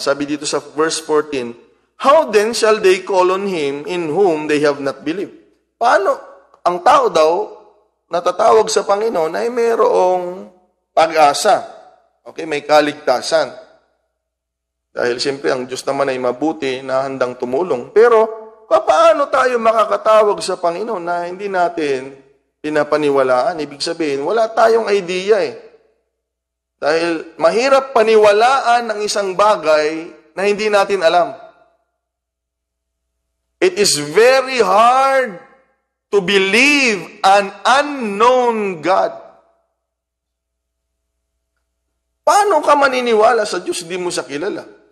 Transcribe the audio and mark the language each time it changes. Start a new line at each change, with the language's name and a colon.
Filipino: Sabi dito sa verse 14,
English: how then shall they call on Him in whom they have not believed?
Filipino: Paano? Ang tao daw, natatawag sa Panginoon ay mayroong pag-asa. Okay, may kaligtasan. Dahil siyempre, ang Diyos naman ay mabuti na handang tumulong. Pero, paano tayo makakatawag sa Panginoon na hindi natin pinapaniwalaan? Ibig sabihin, wala tayong idea Dahil mahirap paniwalaan ang isang bagay na hindi natin alam.
English: It is very hard to believe an unknown God.
Filipino: Paano ka maniniwala sa Diyos, hindi mo siya kilala?